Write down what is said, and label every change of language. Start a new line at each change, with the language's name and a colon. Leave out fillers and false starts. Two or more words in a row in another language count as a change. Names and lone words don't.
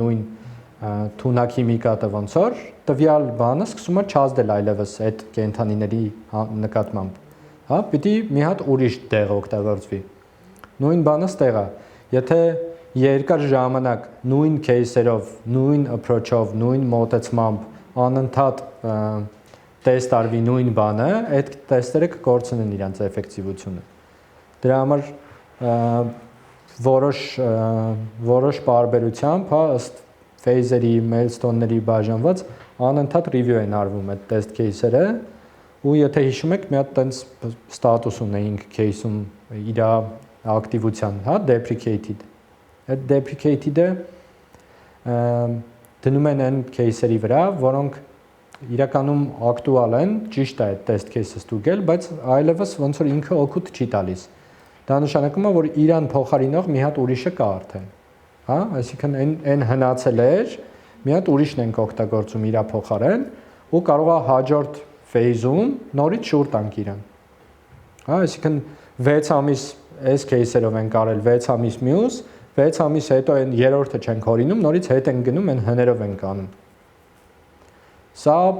Armenian: նույն թունաքիմիկատը ոնց որ տվյալ բանը սկսում է չազդել այլևս այդ կենդանիների նկատմամբ, հա, պիտի մի հատ ուրիշ տեղ օգտագործվի։ Նույն բանը ստեղ է։ Եթե երկար ժամանակ նույն кейսերով, նույն approach-ով, նույն մոտեցմամբ անընդհատ տեստ արվի նույն բանը, այդ տեստերը կկորցնեն իրենց էֆեկտիվությունը։ Դրա համար որոշ պարբերությամբ, հա, ըստ phase-երի, milestone-ների բաժանված անընդհատ review են արվում այդ
English: test case-
Armenian: երը, ու եթե հիշում եք, մի հատ տենց ստատուս ունեինք case-ում իր ակտիվության, հա, deprecated։ Այդ deprecated-ը դնում են այն case-երի վրա, որոնք իրականում ակտուալ են, ճիշտ է այդ
English: test case-
Armenian: ը ստուգել, բայց այլևս ոնց որ ինքը օգուտ չի տալիս։ Դա նշանակում է, որ իրան փոխարինող մի հատ ուրիշը կա արդեն։ Հա, այսինքն այն հնացել էր, մի հատ ուրիշն ենք օգտագործում իր փոխարեն ու կարող է հաջորդ phase-ում նորից շուտ տանք իրան։ Հա, այսինքն 6 ամիս այս case-երով ենք արել, 6 ամիս մյուս, 6 ամիս հետո այն երրորդը չենք հորինում, նորից հետ ենք գնում, այն հներով ենք անում։ Սա